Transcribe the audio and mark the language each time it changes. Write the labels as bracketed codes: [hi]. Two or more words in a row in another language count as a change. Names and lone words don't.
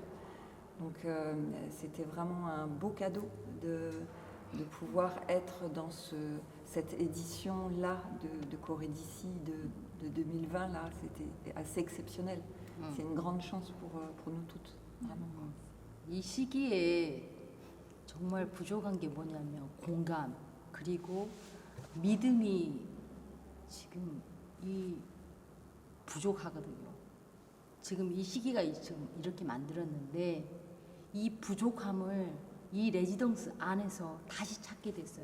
[fr] Donc c'était vraiment un beau cadeau de pouvoir être dans cette édition-là de Corée d'ici de 2020. Là, c'était assez exceptionnel. C'est une grande chance pour nous toutes. Vraiment. [ko] 이 시기에 정말 부족한 게 뭐냐면 공감 그리고 믿음이 지금 부족하거든요. 지금 이 시기가 지금 이렇게 만들었는데 이 부족함을 이 레지던스 안에서 다시 찾게 됐어요.